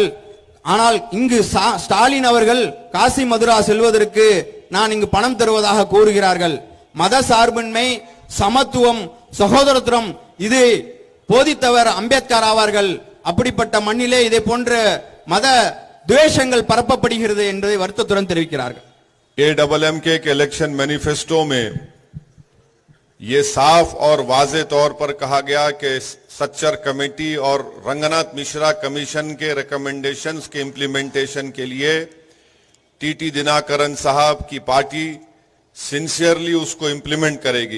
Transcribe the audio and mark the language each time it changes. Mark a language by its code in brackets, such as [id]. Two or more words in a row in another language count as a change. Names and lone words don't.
[ta] ஆனால் இங்கு ஸ்டாலின் அவர்கள் காசி மதுரா செல்வதற்கு நான் இங்கு பணம் தருவதாக கூறுகிறார்கள். மத சார்பின்மை, சமத்துவம், சகோதரத்துவம் இது போதித்தவர் அம்பேத்கர் ஆவார்கள். அப்படிப்பட்ட மண்ணிலே இதே போன்ற மத द्वेषங்கள் பரப்பப்படுகிறது என்பதை வருத்தத்துடன் தெரிவிக்கிறார்கள். [hi] एडब्ल्यूएमके के [en] election manifesto [hi] में ये साफ और वाजे तौर पर कहा गया कि सच्चर कमेटी और रंगनाथ मिश्रा कमीशन के रिकमेंडेशंस के इंप्लीमेंटेशन के लिए टीटी दिनाकरन साहब की पार्टी सिंसियरली उसको इंप्लीमेंट करेगी।